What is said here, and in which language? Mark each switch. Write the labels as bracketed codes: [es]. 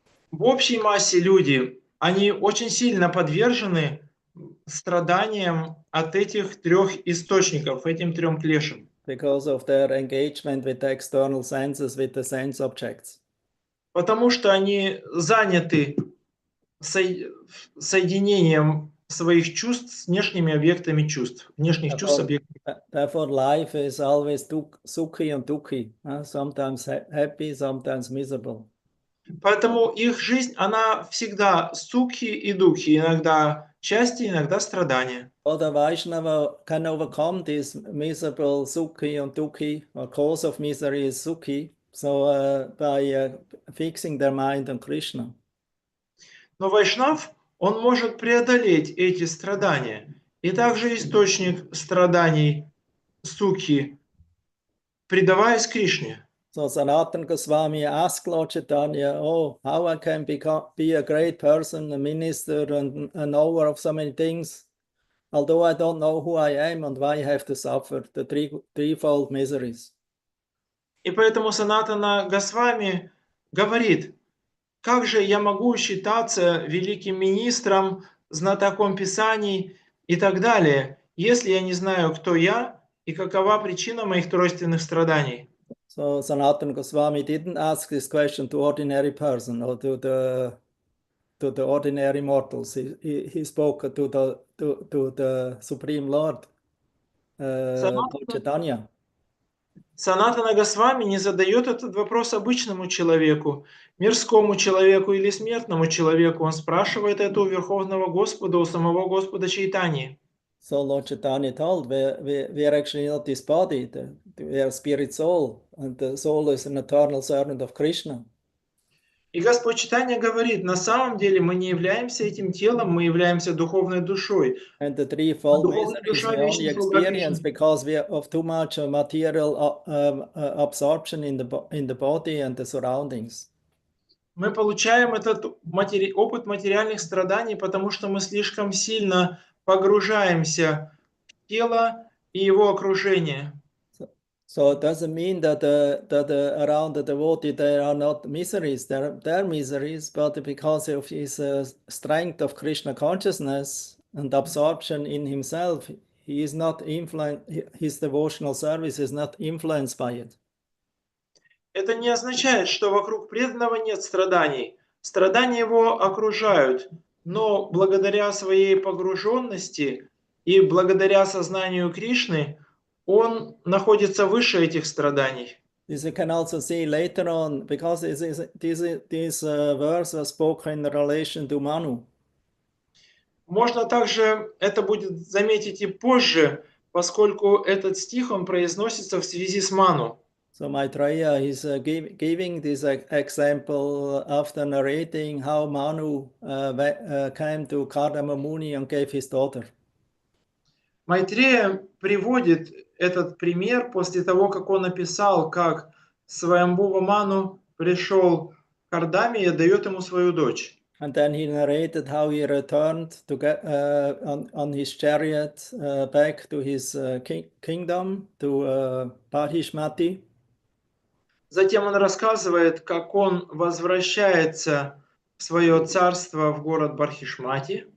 [ru] В общей массе люди, они очень сильно подвержены страданиям от этих трех источников, этим трем клешам. [en] Because of their engagement with the external senses, with the sense objects. [ru] Потому что они заняты соединением своих чувств с внешними объектами чувств, внешних чувств с объектами. [en] Therefore, life is always sukhi and dukhi, sometimes happy, sometimes miserable. [ru] Поэтому их жизнь, она всегда сукхи и духи, иногда счастье, иногда страдания. [en] Other Vaishnava can overcome this miserable sukhi and dukhi, or cause of misery is sukhi, so by fixing their mind on Krishna. [ru] Но вайшнав, он может преодолеть эти страдания. И также источник страданий сукхи, предаваясь Кришне. [en] So Sanatana Goswami asked Lord Chaitanya, oh, how I can be a great person, a minister, and a knower of so many things, although I don't know who I am and why I have to suffer the threefold miseries. [ru] И поэтому Санатана Госвами говорит, как же я могу считаться великим министром, знатоком Писаний и так далее, если я не знаю, кто я и какова причина моих тройственных страданий. [en] So Sanatana Goswami didn't ask this question to ordinary person or to the ordinary mortals. He spoke to the Supreme Lord, Chaitanya. [ru] Санатана Госвами не задает этот вопрос обычному человеку, мирскому человеку или смертному человеку. Он спрашивает это у Верховного Господа, у самого Господа Чайтаньи. [en] So Lord Chaitanya told, we are actually not this body, we are spirit soul, and the soul is an eternal servant of Krishna. [ru] И Господь Чайтанья говорит, на самом деле мы не являемся этим телом, мы являемся духовной душой. [en] And the threefold miseries we only experience because we have too much material absorption in the body and the surroundings. [ru] Мы получаем этот опыт материальных страданий, потому что мы слишком сильно погружаемся в тело и его окружение. [en] So it doesn't mean that around the devotee there are not miseries. There are miseries, but because of his strength of Krishna consciousness and absorption in himself, he is not influenced. His devotional service is not influenced by it. [ru] Это не означает, что вокруг преданного нет страданий. Страдания его окружают, но благодаря своей погруженности и благодаря сознанию Кришны он находится выше этих страданий. [en] This we can also see later on, because this verse was spoken in relation to Manu. [ru] Можно также это будет заметить и позже, поскольку этот стих он произносится в связи с Ману. [en] So Maitreya is giving this example after narrating how Manu came to Kardama Muni and gave his daughter. [ru] Майтрея приводит этот пример после того, как он описал, как Сваямбува Ману пришел к Кардаме и дает ему свою дочь. [en] And then he narrated how he returned to get on his chariot back to his kingdom, to Parishmati. [ru] Затем он рассказывает, как он возвращается в свое царство в город Бархишмати.